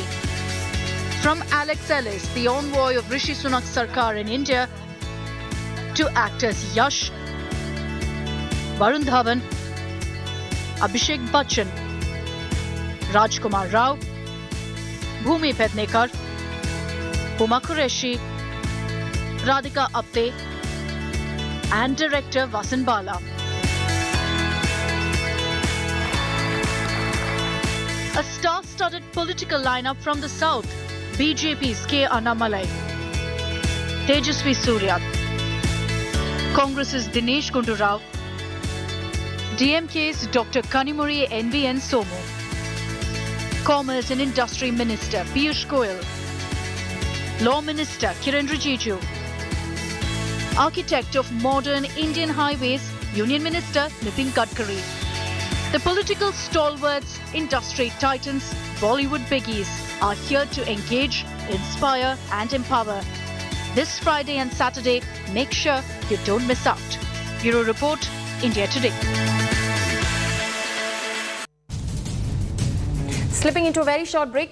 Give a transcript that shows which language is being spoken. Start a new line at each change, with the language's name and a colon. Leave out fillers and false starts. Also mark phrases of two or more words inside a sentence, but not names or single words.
English: From Alex Ellis, the envoy of Rishi Sunak's Sarkar in India, to actors Yash, Varun Dhawan, Abhishek Bachchan, Rajkumar Rao, Bhumi Pednekar, Huma Qureshi, Radhika Apte and director Vasan Bala. A star-studded political lineup from the south, BJP's K. Annamalai, Tejasvi Surya, Congress's Dinesh Gundu Rao, DMK's Dr. Kanimuri NVN Somu, Commerce and Industry Minister Piyush Goyal, Law Minister Kiran Rijiju, Architect of Modern Indian Highways Union Minister Nitin Gadkari. The political stalwarts, industry titans, Bollywood biggies are here to engage, inspire and empower. This Friday and Saturday, make sure you don't miss out. Bureau Report, India Today. Slipping into a very short break.